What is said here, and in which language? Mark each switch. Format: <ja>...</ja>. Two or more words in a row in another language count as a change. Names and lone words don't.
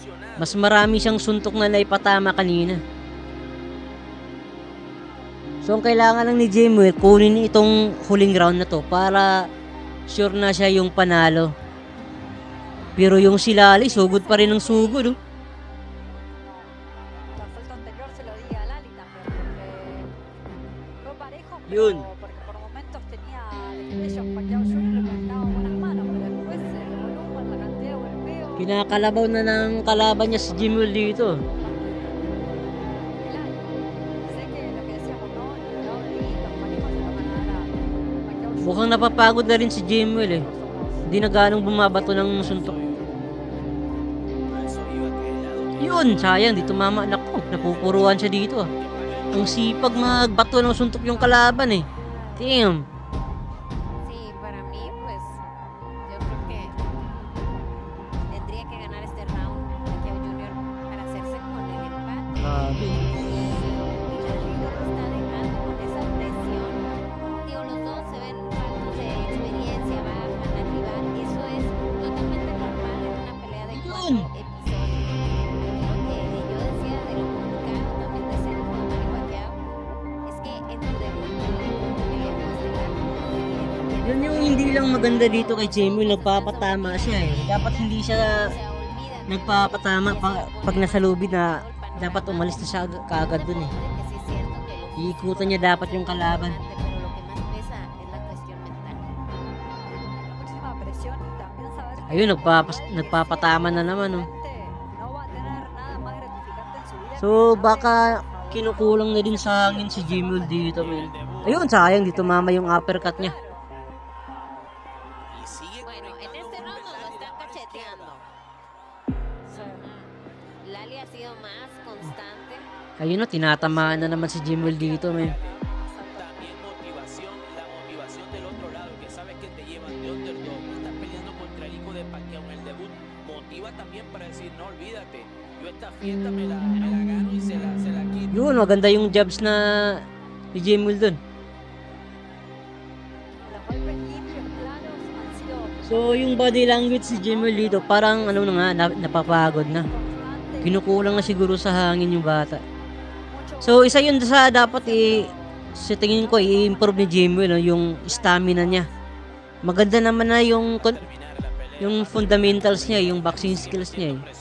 <tl>Mas marami siyang suntok na naipatama kanina. So, ang kailangan lang ni Jimwell, kunin itong huling round na to para sure na siya yung panalo. Pero yung si Lali, sugod pa rin ng sugod, oh.</tl> <es>La falta anterior se lo di a Lalita, pero porque fue parejo,</es> <tl>Yun.</tl> <es>pero porque por momentos tenía de ellos Pacquiao Jr. le daba buenas manos, pero después el volumen, la cantidad de golpeo.</es> <tl>Kinakalabaw na ng kalaban niya si Jimwell dito.</tl> <es>Sé que lo que decíamos, ¿no? El lado de ahí, los manejos se lo van a dar a Pacquiao Jr.</es> <tl>Mukhang napapagod na rin si Jimwell, eh. Hindi na ganong bumabato ng suntok. Yun, sayang, di tumama. Naku, napupuruan siya dito, ah. Ang sipag magbato ng suntok yung kalaban, eh.</tl> <en>Damn.</en> <es>Sí, para mí, pues, yo creo que tendría que ganar este round Pacquiao Jr. para hacerse con el empate.</es> <tl>Grabe.</tl> <es>Y la liga lo está dejando con esa presión. Digo, los dos se ven faltos de experiencia, bajan al rival. Eso es totalmente normal en una pelea de 4</es> <tl>Yun.</tl> <es>episodios. Aquí lo que yo decía de lo complicado también de ser un Manny Pacquiao es que en tu debut peleamos de la</es> <tl>Yun yung hindi lang maganda dito kay Jimwell, nagpapatama siya, eh. Dapat hindi siya nagpapatama pag nasa lobby na dapat umalis na siya kaagad dun, eh. Iikutan niya dapat yung kalaban.</tl> <es>Pero lo que más pesa es la cuestión mental. Muchísima presión y también saber que</es> <tl>Ayun, nagpapatama na naman, oh.</tl> <es>no va a tener nada más gratificante en su vida.</es> <tl>So, baka kinukulang na din sa hangin si Jimwell dito, man. Ayun, sayang, dito mama yung uppercut niya.</tl> <es>Bueno, en este round nos lo están cacheteando. Lali ha sido más constante.</es> <tl>Ayun, no, tinatamaan na naman si Jimwell dito, man.</tl> <es>También motivación, la motivación del otro lado, que sabes que te llevan de underdog, estás peleando contra el hijo de Pacquiao en el debut, motiva también para decir, no olvídate, yo esta fiesta me la gano y se la quito.</es> <tl>Yun, maganda yung jabs na ni Jimwell dun.</tl> <es>Los golpes limpios, claros, han sido</es> <tl>So, yung</tl> <en>body language</en> <tl>si Jimwell dito, parang ano na nga, napapagod na.</tl> <es>constantes.</es> <tl>Kinukulang na siguro sa hangin yung bata. So, isa yun sa dapat sa tingin ko, i-improve ni Jimwell, no, yung stamina niya. Maganda naman na yung fundamentals niya, yung</tl> <en>boxing skills</en> <tl>niya, eh.</tl>